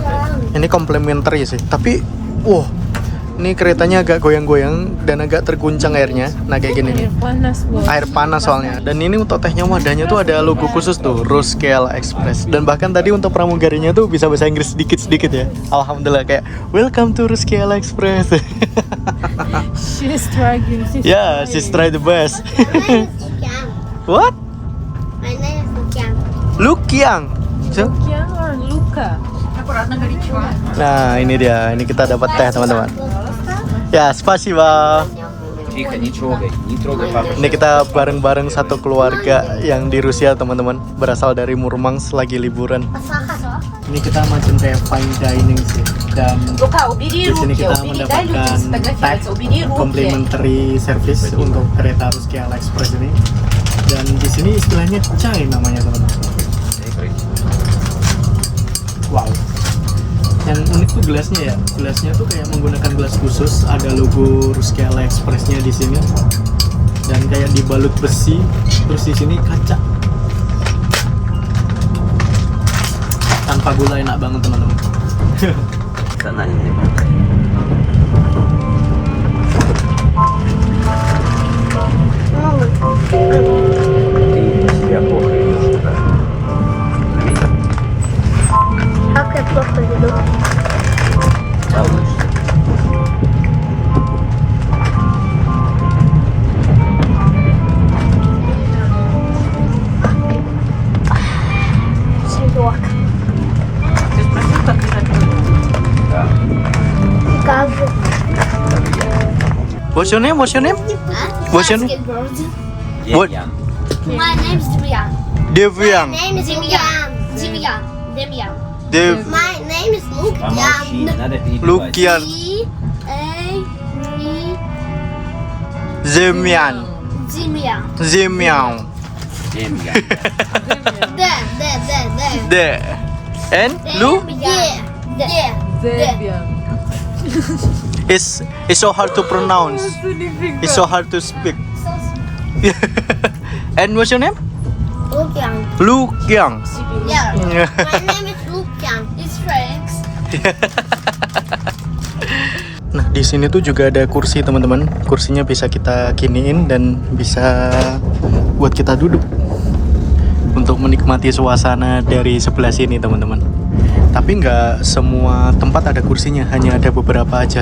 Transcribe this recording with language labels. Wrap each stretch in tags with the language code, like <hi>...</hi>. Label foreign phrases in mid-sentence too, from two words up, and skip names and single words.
<id>Ini complimentary sih. Tapi, wow, ini keretanya agak goyang-goyang dan agak terguncang airnya. Nah kayak gini nih. Air panas soalnya. Dan ini untuk tehnya wadahnya tuh ada logo khusus tuh, Ruskeala Express. Dan bahkan tadi untuk pramugarinya tuh bisa bahasa Inggris sedikit-sedikit ya. Alhamdulillah kayak</id> <en>welcome to</en> <id>Ruskeala Express.</id> <en>She's struggling. Yeah, she's try the best. My name is Lukian. What? My name is Lukian. Lukiang. So, Lukian or Luka?</en> <id>nah ini dia, ini kita dapat teh teman-teman. Ya,</id> <ru>spasiba. Тихо, не трогай папу.</ru> <id>Ini kita bareng-bareng satu keluarga yang di Rusia teman-teman, berasal dari Murmansk lagi liburan. Ini kita macam kayak</id> <en>fine dining</en> <id>sih, dan</id> <ru>Luka, убери</ru> <id>di sini</id> <ru>руки,</ru> <id>kita</id> <ru>убери, дай людям</ru> <id>mendapatkan</id> <ru>сфотографироваться, убери руки.</ru> <en>complimentary service</en> <id>untuk kereta Ruskeala Express ini. Dan di sini istilahnya chai namanya teman-teman. Wow. Yang unik tuh gelasnya ya. Gelasnya tuh kayak menggunakan gelas khusus, ada logo Ruskeala Express-nya di sini. Dan kayak dibalut besi, terus di sini kaca. Tanpa gula enak banget teman-teman.</id> <ru>Национальный. Ты себя плохо ведешь туда. Заметил? Как я плохо веду? Жалуешься. Серег. Ты спросил, как лежать ноги? Да. Как же?</ru> <en>What's your name? What's your name? What's your name? Skateboard. What? Демьян. My name is Demian. Devyang. My name is Demian. Demian. Demian. Dev My name is</en> <ru>Помолчи, Lukian. надо перебивать.</ru> <en>Lukian. D-A-E. Zemian. Demian. Zemian. Демьян. D. De. And Lu? Debian. It's so hard to pronounce. It's so hard to speak. And what's your name? Lukian. Lukiang. Yeah. My name is Lukian. It's Franks.</en> <id>Nah, di sini tuh juga ada kursi teman-teman. Kursinya bisa kita kiniin dan bisa buat kita duduk untuk menikmati suasana dari sebelah sini teman-teman. Tapi nggak semua tempat ada kursinya, hanya ada beberapa aja.</id>